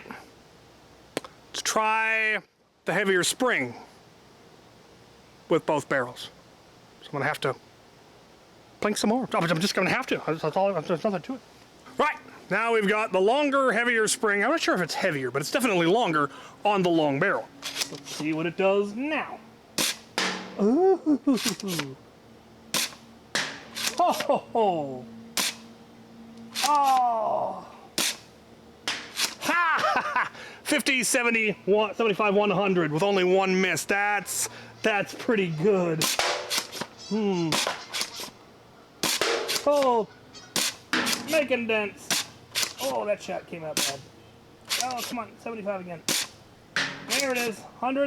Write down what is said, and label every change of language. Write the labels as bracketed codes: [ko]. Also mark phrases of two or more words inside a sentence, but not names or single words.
[en] Let's try the heavier spring with both barrels. So I'm gonna have to plink some more. I'm just gonna have to. That's all. There's nothing to it. Right. Now we've got the longer, heavier spring. I'm not sure if it's heavier, but it's definitely longer on the long barrel. Let's see what it does now. Ooh. Oh, ho, ho. Oh. Ha, ha, ha. 50, 70, 75, 100 with only one miss. That's pretty good. Oh, making dents. Oh, that shot came out bad. Oh, come on, 75 again. There it is, 100.